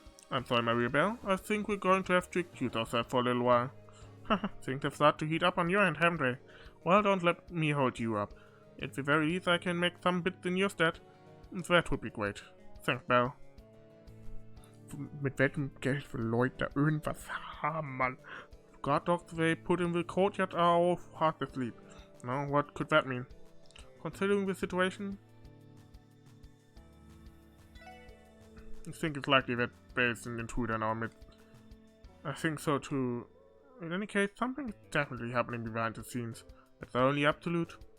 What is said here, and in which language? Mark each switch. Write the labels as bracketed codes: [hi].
[en] I'm sorry, Maria Bell. I think we're going to have to excuse ourselves for a little while. Things have started to heat up on your end, haven't they? Well, don't let me hold you up. At the very least, I can make some bits in your stead. That would be great. Thanks, Bell. [de] Mit welchem Geld will Lloyd da irgendwas haben, Mann? [en] Guard dogs they put in the courtyard are all fast asleep. Now, what could that mean? Considering the situation, I think it's likely that there's an intruder in our midst. I think so too. In any case, something is definitely happening behind the scenes. It's the only absolute.